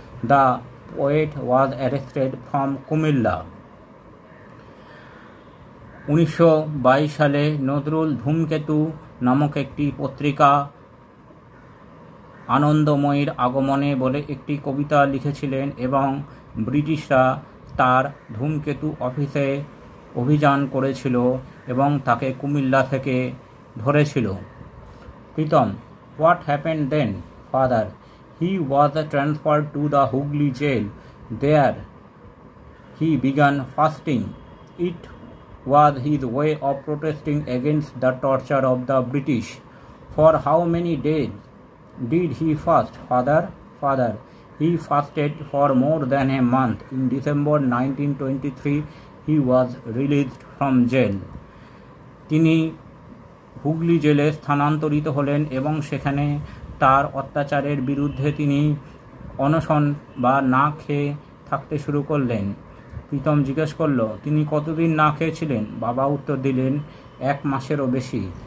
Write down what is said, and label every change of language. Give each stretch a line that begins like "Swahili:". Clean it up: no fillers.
English: The poet was arrested from Kumilla.
Bangla: 1922 সালে নজরুল ধূমকেতু নামক একটি পত্রিকা আনন্দময়ীর আগমনে বলে একটি কবিতা লিখেছিলেন এবং ব্রিটিশরা তার ধূমকেতু অফিসে অভিযান করেছিল এবং তাকে কুমিল্লা থেকে ধরেছিল।
English: Pritam, what happened then? Father, he was transferred to the Hooghly jail. There he began fasting. It was his way of protesting against the torture of the British. For how many days did he fast? Father, he fasted for more than a month. In December 1923, he was released from jail.
Bangla: তিনি হুগলি জেলে স্থানান্তরিত হলেন এবং সেখানে তার অত্যাচারের বিরুদ্ধে তিনি অনশন বা না খেয়ে থাকতে শুরু করলেন। প্রীতম জিজ্ঞেস করল, তিনি কতদিন না খেয়েছিলেন? বাবা উত্তর দিলেন, 1 মাসেরও বেশি।